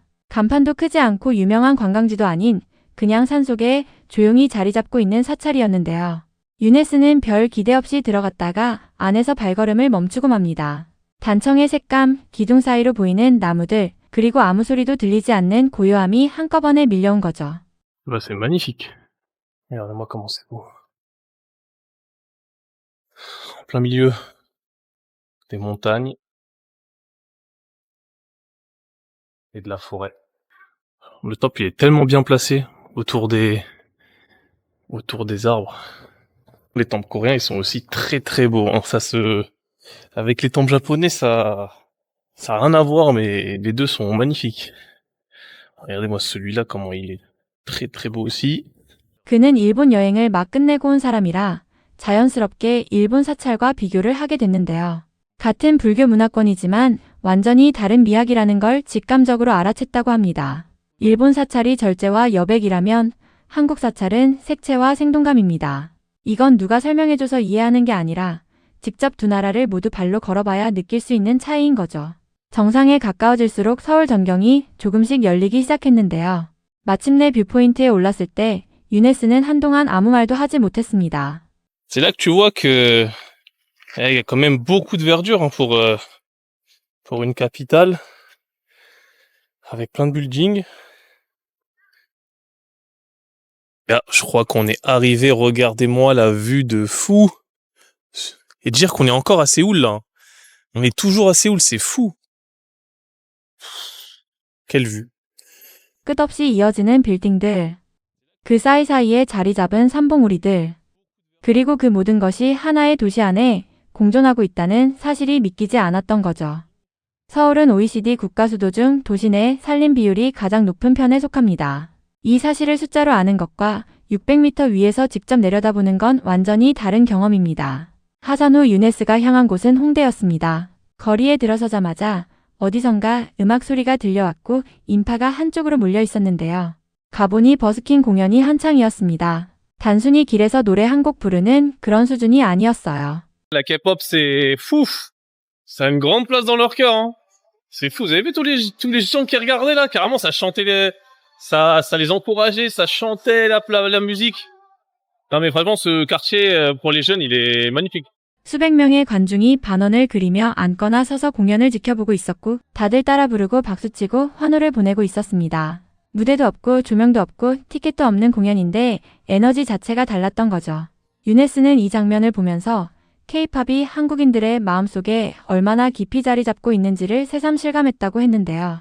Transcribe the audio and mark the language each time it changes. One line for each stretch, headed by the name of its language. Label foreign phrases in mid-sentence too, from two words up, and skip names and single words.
Korean: 간판도 크지 않고 유명한 관광지도 아닌 그냥 산속에 조용히 자리 잡고 있는 사찰이었는데요. 유네스는 별 기대 없이 들어갔다가 안에서 발걸음을 멈추고 맙니다. 단청의 색감, 기둥 사이로 보이는 나무들, 그리고 아무 소리도 들리지 않는 고요함이 한꺼번에 밀려온 거죠.
French: Bah, c'est magnifique. Regardez-moi comment c'est beau. En plein milieu des montagnes et de la forêt. Le top, il est tellement bien placé autour des arbres. Les temples coréens, ils sont aussi très très beaux. Hein. Avec les temples japonais, ça a rien à voir, mais les deux sont magnifiques. Regardez-moi celui-là, comment il est très très beau aussi.
Korean: 그는 일본 여행을 막 끝내고 온 사람이라 자연스럽게 일본 사찰과 비교를 하게 됐는데요. 같은 불교 문화권이지만 완전히 다른 미학이라는 걸 직감적으로 알아챘다고 합니다. 일본 사찰이 절제와 여백이라면 한국 사찰은 색채와 생동감입니다. 이건 누가 설명해줘서 이해하는 게 아니라 직접 두 나라를 모두 발로 걸어봐야 느낄 수 있는 차이인 거죠. 정상에 가까워질수록 서울 전경이 조금씩 열리기 시작했는데요. 마침내 뷰포인트에 올랐을 때 유네스는 한동안 아무 말도 하지 못했습니다.
French: C'est là que tu vois que il y a quand même beaucoup de verdure hein, pour une capitale avec plein de buildings. Là, je crois qu'on est arrivé, regardez-moi la vue de fou. Et dire qu'on est encore à Séoul là. On est toujours à Séoul, c'est fou. Quelle vue.
Korean: 끝없이 이어지는 빌딩들, 그 사이사이에 자리 잡은 산봉우리들, 그리고 그 모든 것이 하나의 도시 안에 공존하고 있다는 사실이 믿기지 않았던 거죠. 서울은 OECD 국가 수도 중 도시 내 산림 비율이 가장 높은 편에 속합니다. 이 사실을 숫자로 아는 것과 600m 위에서 직접 내려다보는 건 완전히 다른 경험입니다. 하산 후 유네스가 향한 곳은 홍대였습니다. 거리에 들어서자마자 어디선가 음악 소리가 들려왔고 인파가 한쪽으로 몰려 있었는데요. 가보니 버스킹 공연이 한창이었습니다. 단순히 길에서 노래 한 곡 부르는 그런 수준이 아니었어요.
French: La K-pop, c'est fou. Ça a une grande place dans leur cœur. Hein. C'est fou. Vous avez vu tous les gens qui regardaient là? Carrément, ça chantait ça les encourageait, ça chantait la musique. Non mais vraiment, ce quartier, pour les jeunes, il est magnifique.
Korean: 수백 명의 관중이 반원을 그리며 앉거나 서서 공연을 지켜보고 있었고 다들 따라 부르고 박수치고 환호를 보내고 있었습니다. 무대도 없고 조명도 없고 티켓도 없는 공연인데 에너지 자체가 달랐던 거죠. 유네스는 이 장면을 보면서 K-팝이 한국인들의 마음속에 얼마나 깊이 자리 잡고 있는지를 새삼 실감했다고 했는데요.